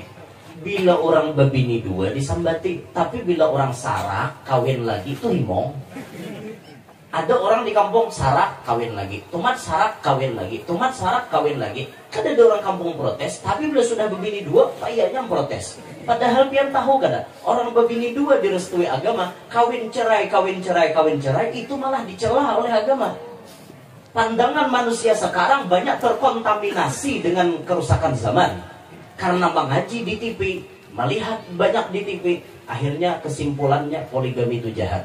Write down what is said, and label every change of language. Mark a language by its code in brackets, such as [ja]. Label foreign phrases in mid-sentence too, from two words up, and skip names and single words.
[bjn] Bila orang babini dua disambati, tapi bila orang sarak kawin lagi itu rimong. Ada orang di kampung sarak kawin lagi, tumat sarak kawin lagi, tumat sarak kawin lagi. Kan ada orang kampung protes, tapi bila sudah babini dua, payahnya protes. Padahal pian tahu kada, orang babini dua direstui agama, kawin cerai itu malah dicela oleh agama. [id] Pandangan manusia sekarang banyak terkontaminasi dengan kerusakan zaman. Karena mengaji di TV, melihat banyak di TV, akhirnya kesimpulannya poligami itu jahat.